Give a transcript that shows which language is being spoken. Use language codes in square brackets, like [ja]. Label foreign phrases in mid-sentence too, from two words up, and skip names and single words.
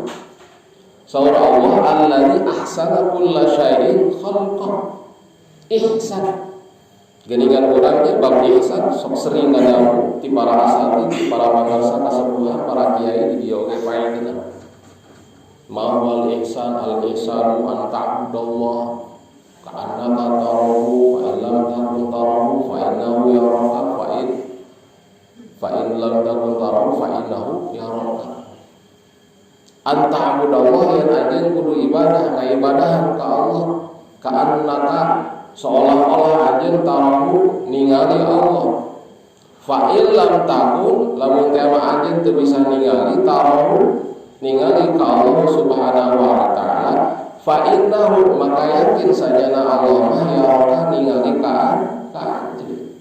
[su] Saur Allah [ar] الذي أحسن كل شيء خلقه. [su] Ihsan. Geuningan urang teh bab ihsan sok sering ngadamu ti para asati, ti para pangarsa kasepuhan, para kiai di dieu ge paegeuna. [ar] ما الإحسان الإحسان أن تعبد الله كأنك تراه فإن لم تكن تراه فإنه يراك فإن لم تكن تراه فإنه يراك. أن تعبد الله [su] yen anjeun kudu ibadah ngaibadahan ka Allah ka'annaka seolah-olah anjeun tarahu ningali Allah. [ar] فإن لم تكن [su] lamun teh anjeun teu bisa ningali tarahu ningali ka Allah [ar] سبحانه وتعالى فإنه [su] maka yakin sajana Allah mah yaraka ningali ka anjeun.